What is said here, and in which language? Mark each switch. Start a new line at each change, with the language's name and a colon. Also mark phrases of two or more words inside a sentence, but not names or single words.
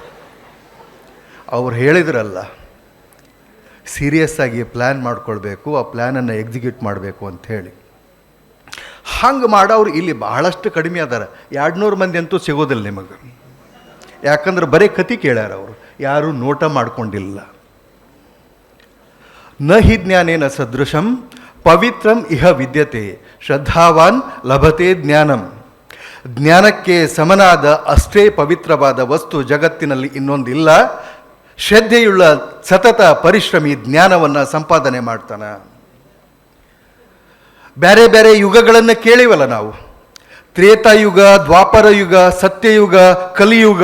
Kannada: ಅವ್ರು ಹೇಳಿದ್ರಲ್ಲ, ಸೀರಿಯಸ್ಸಾಗಿ ಪ್ಲ್ಯಾನ್ ಮಾಡ್ಕೊಳ್ಬೇಕು, ಆ ಪ್ಲ್ಯಾನನ್ನು ಎಕ್ಸಿಕ್ಯೂಟ್ ಮಾಡಬೇಕು ಅಂಥೇಳಿ. ಹಂಗೆ ಮಾಡೋರು ಇಲ್ಲಿ ಬಹಳಷ್ಟು ಕಡಿಮೆ ಅದಾರ. 200 ಮಂದಿ ಅಂತೂ ಸಿಗೋದಿಲ್ಲ ನಿಮಗೆ. ಯಾಕಂದ್ರೆ ಬರೀ ಕತೆ ಕೇಳ್ಯಾರ ಅವರು, ಯಾರೂ ನೋಟ ಮಾಡ್ಕೊಂಡಿಲ್ಲ.
Sanskrit: ನ ಹಿ ಜ್ಞಾನೇನ ಸದೃಶಂ ಪವಿತ್ರಂ ಇಹ ವಿದ್ಯತೆ ಶ್ರದ್ಧಾವಾನ್ ಲಭತೆ ಜ್ಞಾನಂ.
Kannada: ಜ್ಞಾನಕ್ಕೆ ಸಮನಾದ ಅಷ್ಟೇ ಪವಿತ್ರವಾದ ವಸ್ತು ಜಗತ್ತಿನಲ್ಲಿ ಇನ್ನೊಂದಿಲ್ಲ. ಶ್ರದ್ಧೆಯುಳ್ಳ ಸತತ ಪರಿಶ್ರಮಿ ಜ್ಞಾನವನ್ನು ಸಂಪಾದನೆ ಮಾಡ್ತಾನೆ. ಬೇರೆ ಬೇರೆ ಯುಗಗಳನ್ನು ಕೇಳಿವಲ್ಲ ನಾವು, ತ್ರೇತಾಯುಗ, ದ್ವಾಪರ ಯುಗ, ಸತ್ಯಯುಗ, ಕಲಿಯುಗ.